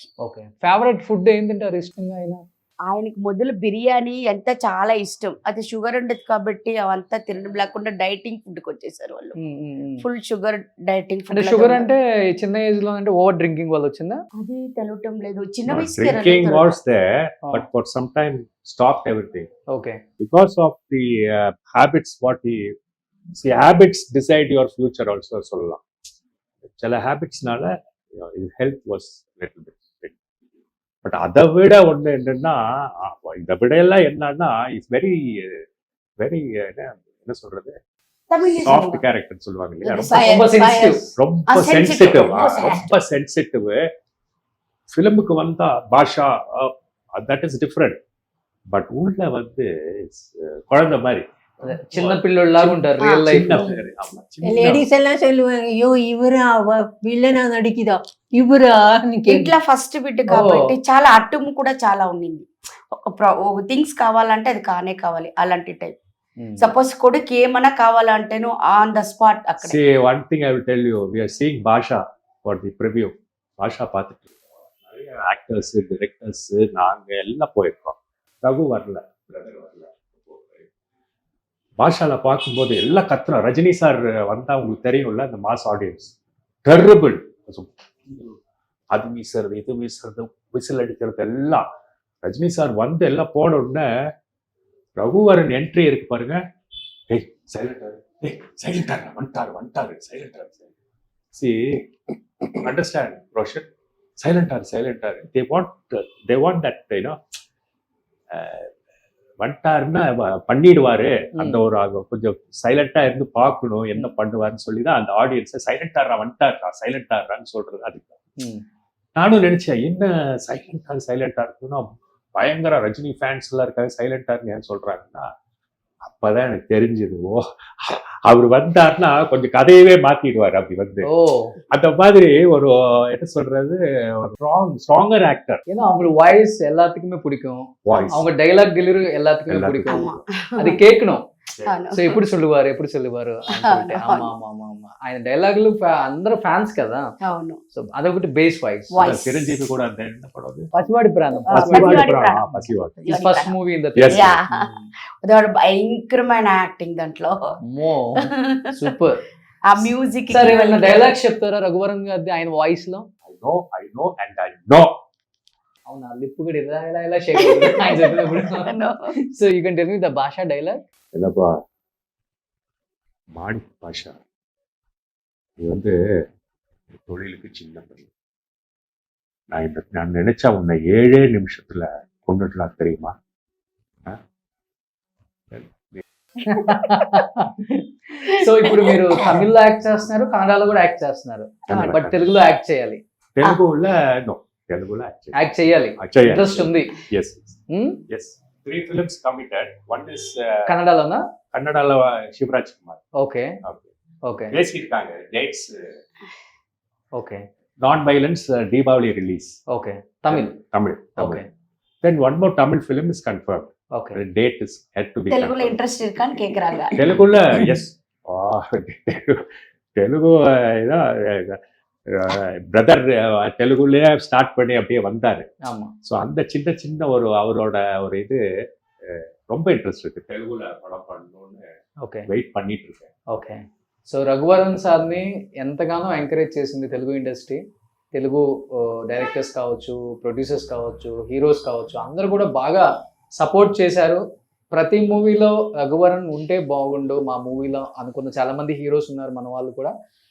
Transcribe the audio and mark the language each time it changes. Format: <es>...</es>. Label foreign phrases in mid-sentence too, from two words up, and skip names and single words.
<te>ఓకే.</te> <en>favourite food</en> <te>ఏంటంటారు ఇష్టంగా ఆయనకి మొదలు బిర్యానీ ఎంత చాలా ఇష్టం. అది షుగర్ ఉండదు కాబట్టి అవంతా తినడం లేకుండా</te> <en>dieting food</en> <te>వచ్చేసారు వాళ్ళు.</te> <en>full sugar dieting</en> <te>అంటే ఫుడ్. షుగర్ అంటే చిన్న ఏజ్ లో అంటే</te> <en>over drinking</en> <te>వల్ల వచ్చిందా? అది తెలవటం లేదు. చిన్న Drinking వయసు</te> <en>was there, but for some time stopped everything</en> <te>ఓకే.</te> <en>because of the habits. What he see, habits decide your future also.</en> <ta>சொல்லலாம். சில</ta> <en>habitsனால his health was little bit.</en> <ta>பட் அதை விட ஒன்று என்னன்னா, இதை விட எல்லாம் என்னன்னா,</ta> <en>it's very very</en> <ta>என்ன சொல்றது,</ta> <en>soft character</en> <ta>சொல்லுவாங்க இல்லையா, ரொம்ப சென்சிட்டிவ். ரொம்ப சென்சிட்டிவ். ஃபிலிமுக்கு வந்தா பாஷா</ta> <en>that is different.</en> <ta>பட் உள்ள வந்து குழந்தை மாதிரி</ta> <te>చిన్న పిల్లలాగా ఉంటారు</te> <en>real life.</en> <ta>లేడీస్ ఎல்லாம் சொல்லுவாங்க, ஐயோ இவரா</ta> <te>విలనా నడికిదా ఇవరా అని. ఇంట్లో ఫస్ట్ బిడ్డ కాబట్టి చాలా అట్టుము కూడా చాలా ఉండింది. ఒక థింగ్స్ కావాలంటే అది కానే కావాలి అలాంటి టైప్. సపోజ్ కొడుకు ఏమన్నా కావాలంటేను</te> <en>on the spot</en> <te>అక్కడ.</te> <en>See, one thing I will tell you, we are seeing Basha for the preview.</en> <ta>Basha பார்த்துட்டு நிறைய</ta> <en>actors, directors</en> <ta>நாங்க எல்லாம் போயிருக்கோம். ரகு வரல, பிரதர் வரல. பாஷால பார்க்கும்போது எல்லாம் கத்துறோம். ரஜினி சார் வந்தா உங்களுக்கு தெரியும்ல, அந்த</ta> <en>mass audience terrible.</en> <ta>அது வீசுறது, இது வீசுறது, விசில் அடிக்கிறது எல்லாம். ரஜினி சார் வந்து எல்லாம் போன உடனே ரகுவரன் என்ட்ரி இருக்கு பாருங்க. ஏய் சைலண்டா, ஏய் சைலண்டா, வந்துட்டாரு சைலண்டா.</ta> <en>See, understand, Roshan?</en> <ta>சைலண்டா.</ta> <en>They want that, you know,</en> <ta>வந்துட்டாருன்னா பண்ணிடுவாரு. அந்த ஒரு கொஞ்சம் சைலண்டா இருந்து பார்க்கணும் என்ன பண்ணுவாருன்னு சொல்லிதான் அந்த ஆடியன்ஸை சைலண்டான்னு சொல்றது. அதுக்கு நானும் நினைச்சேன், என்ன சைலண்டா இருக்குன்னா பயங்கர ரஜினி ஃபேன்ஸ் எல்லாம் இருக்காங்க, சைலண்டான்னு ஏன் சொல்றாங்கன்னா, அப்பதான் எனக்கு தெரிஞ்சது, ஓ அவர் வந்தாருன்னா கொஞ்சம் கதையவே மாத்திடுவாரு. அப்படி வந்து அந்த மாதிரி ஒரு என்ன சொல்றது,</ta> <en>stronger actor.</en> <ta>ஏன்னா அவங்க வாய்ஸ் எல்லாத்துக்குமே பிடிக்கும், அவங்க</ta> <en>dialogue delivery</en> <ta>எல்லாத்துக்குமே பிடிக்கும். அது கேட்கணும்.</ta> <te>సో ఎప్పుడు சொல்லுவாరు అంటే ఆమా ఆయన డైలాగులు అందరూ ఫ్యాన్స్ కదా. అవును. సో అదొకటి</te> <en>bass voice.</en> <te>చిరంజీవి కూడా అంతే. పసివాడి ప్రాణం</te> <en>first movie in the</en> <te>భయంకరమైన యాక్టింగ్ దాంట్లో. సూపర్. ఆ మ్యూజిక్. సరే డైలాగ్స్ చెప్తారా రఘువరన్ గారి ఆయన వాయిస్ లో?</te> <en>I know and I know.</en> <te>అవునా, లిప్ కూడా ఇలా షేక్ అవుతుంది ఆయన చెప్పినప్పుడు.</te> <en>so you can tell me the Basha dialogue.</en> <ta>இல்லப்பா மாடி பாஷா, நீ வந்து தொழிலுக்கு சின்ன பையன். நான் நினைச்சா உன்னை 7 நிமிஷத்துல கொண்டுடலாம் தெரியுமா?</ta> <te>సో ఇప్పుడు మీరు తమిళ్లో యాక్ట్ చేస్తున్నారు, కన్నడలో కూడా యాక్ట్ చేస్తున్నారు, బట్ తెలుగులో యాక్ట్ చేయాలి. తెలుగులో యాక్ట్ చేయాలి, ఇంట్రెస్ట్ ఉంది.</te> <en>Yes. 3 films committed. One is</en> <te>కన్నడలోనా? కన్నడలో శివరాజ్ కుమార్. ఓకే. వేసిర్కాంగ డేట్స్. ఓకే.</te> <en>non violence Deepavali release.</en> <te>ఓకే. తమిళ్.</te> <en>Okay. Then one more Tamil film is confirmed. Okay. The date is had to be</en> <te>తెలుగులో ఇంట్రెస్ట్</te> <ta>இருக்கான்னு கேக்குறாங்க.</ta> <te>తెలుగులో yes.</te> <ta>తెలుగు பிரதர் தெலுங்குலயே ஸ்டார்ட் பண்ணி அப்படியே வந்தாரு. ஸோ அந்த சின்ன சின்ன அவரோட ஒரு இது ரொம்ப இன்ட்ரெஸ்ட் இருக்கு, தெலுங்குல படம் பண்ணணும்னு వెయిట్ பண்ணிட்டு இருக்கேன்.</ta> <te>ఓకే. సో రఘువరన్ సార్ని ఎంతగానో ఎంకరేజ్ చేసింది తెలుగు ఇండస్ట్రీ. తెలుగు డైరెక్టర్స్ కావచ్చు, ప్రొడ్యూసర్స్ కావచ్చు, హీరోస్ కావచ్చు, అందరూ కూడా బాగా సపోర్ట్ చేశారు. ప్రతి మూవీలో రఘువరన్ ఉంటే బాగుండు మా మూవీలో అనుకున్న చాలా మంది హీరోస్ ఉన్నారు మన వాళ్ళు కూడా.</te>